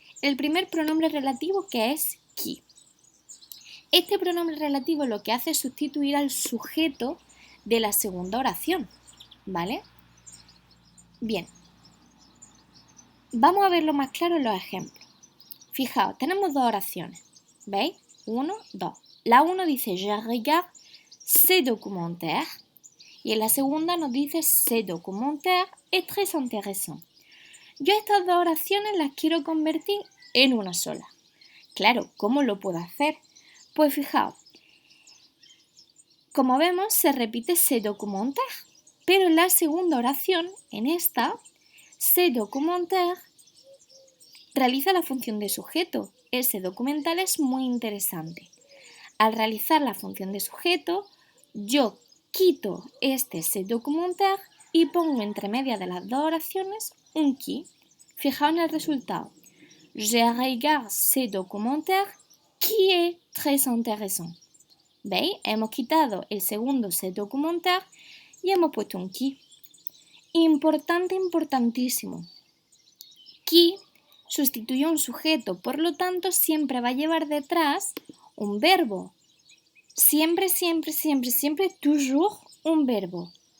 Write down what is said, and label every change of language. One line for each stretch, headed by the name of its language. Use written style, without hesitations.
Spanish: El primer pronombre relativo, que es qui. Este pronombre relativo lo que hace es sustituir al sujeto de la segunda oración, ¿vale? Bien, vamos a verlo más claro en los ejemplos. Fijaos, tenemos dos oraciones, ¿veis? 1, 2. La 1 dice
French: je regarde ce documentaire
Spanish: y en la segunda nos dice
French: ce documentaire est très intéressant.
Spanish: Yo estas dos oraciones las quiero convertir en una sola. Claro, ¿cómo lo puedo hacer? Pues fijaos, como vemos se repite
French: ce documentaire,
Spanish: pero en la segunda oración, en esta, ce documentaire realiza la función de sujeto. Ese documental es muy interesante. Al realizar la función de sujeto, yo quito
French: ce documentaire
Spanish: y pongo entre medias de las dos oraciones un qui. Fijaos en el resultado.
French: Je regarde ce documentaire qui est très intéressant.
Spanish: ¿Veis? Hemos quitado el segundo
French: ce documentaire
Spanish: y hemos puesto un qui. Importante, importantísimo. Qui sustituye a un sujeto, por lo tanto siempre va a llevar detrás un verbo. Siempre, siempre, siempre, siempre,
French: toujours
Spanish: un verbo.